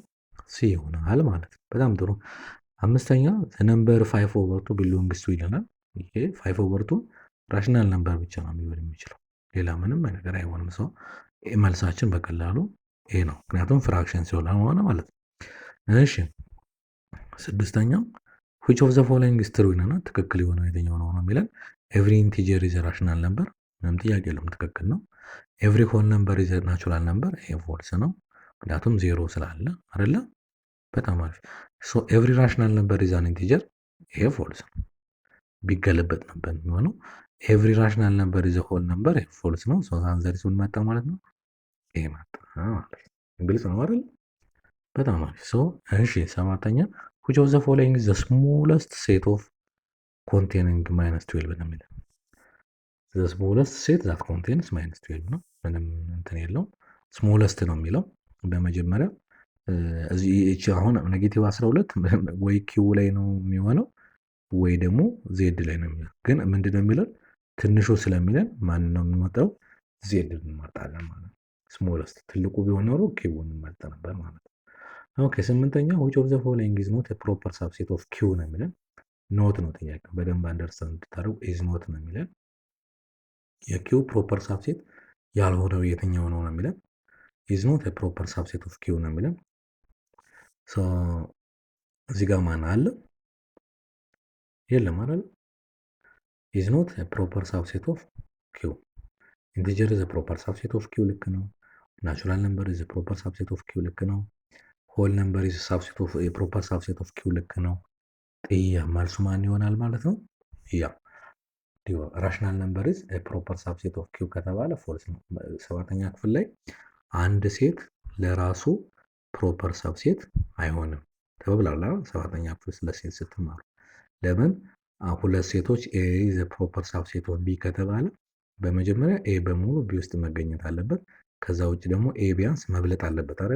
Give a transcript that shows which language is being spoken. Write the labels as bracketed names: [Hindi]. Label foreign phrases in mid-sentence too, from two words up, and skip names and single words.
[Amharic] ሲ ይሆናል ማለት ነው። በጣም ጥሩ። አምስተኛ [English] number 5 over 2 belongs to [Amharic] ይለናል። ይሄ [English] 5 over 2 rational number [Amharic] ብቻ ነው የሚሆን የሚችለው፣ ሌላ ምንም ነገር አይሆንም። መልሳችን በቀላሉ ይሄ ነው፣ ምክንያቱም ፍራክሽን ስለሆነ ማለት ነው። እሺ ስድስተኛው [English] which of the following is true [Amharic] ይለናል። ትክክል የሆነው የትኛው ነው ነው የሚለን። [English] every integer is rational number፣ [Amharic] ምንም ጥያቄ የለውም፣ ትክክል ነው። [English] every whole number is natural number፣ [Amharic] ይሄ ፎልስ ነው፣ ምክንያቱም ዜሮ ስላለ አይደለ። በጣም አሪፍ። [English] every rational number is an integer፣ [Amharic] ይሄ ፎልስ ነው፣ ቢገለበጥ ነበር የሚሆነው። [English] every rational number is whole number፣ [Amharic] ይሄ ፎልስ ነው። አንሰር ምን መጣ ማለት ነው? ይሄ መጣ ማለት ነው። ግልጽ ነው አይደል? በጣም አሪፍ። እሺ ሰባተኛ [English] which of the following is the smallest set of containing -12 [Amharic] ነው የሚለው። [English] the smallest set that contains -12 [Amharic] ነው። ምንም እንትን የለውም፣ smallest ነው የሚለው። በመጀመሪያ እዚህ አሁን ኔጌቲቭ 12 ወይ ኪው ላይ ነው የሚሆነው ወይ ደግሞ ዜድ ላይ ነው የሚሆነው። ግን ምንድነው የሚለው? ትንሹ ስለሚለን ማን ነው የምንመርጠው? ዜድ እንመርጣለን ማለት ነው። ስሞለስት ትልቁ ቢሆን ኖሮ ኪውን እንመርጥ ነበር ማለት ነው። ኦኬ ስምንተኛ [English] which of the following is not a proper subset of q [Amharic] ነው የሚለን። ኖት ነው ጥያቄው፣ በደንብ አንደርስታንድ እንድታደርጉ [English] is not [Amharic] ነው የሚለን። የኪው [English] proper subset [Amharic] ያልሆነው የትኛው ነው ነው የሚለን። [English] is not a proper subset of q [Amharic] ነው የሚለን። እዚህ ጋር ማን አለ? የለም አይደል? [English] is not a proper subset of q. integer is a proper subset of q [Amharic] ልክ ነው። [English] natural number is a proper subset of q [Amharic] ልክ ነው። [English] whole number is a subset of a proper subset of q [Amharic] ልክ ነው። መልሱ ማን ይሆናል ማለት ነው? [English] rational number is a proper subset of q [Amharic] ከተባለ ፎልስ ነው። ሰባተኛ ክፍል ላይ አንድ ሴት ለራሱ [English] proper subset [Amharic] አይሆንም ተብሏል። ሰባተኛ ክፍል ስለ ሴት ስትማሩ ለምን ሁለት ሴቶች [English] A the proper subset of B [Amharic] ከተባለ በመጀመሪያ ኤ በሙሉ ቢ ውስጥ መገኘት አለበት። ከዛ ውጭ ደግሞ ኤ ቢያንስ መብለጥ አለበት አይደል?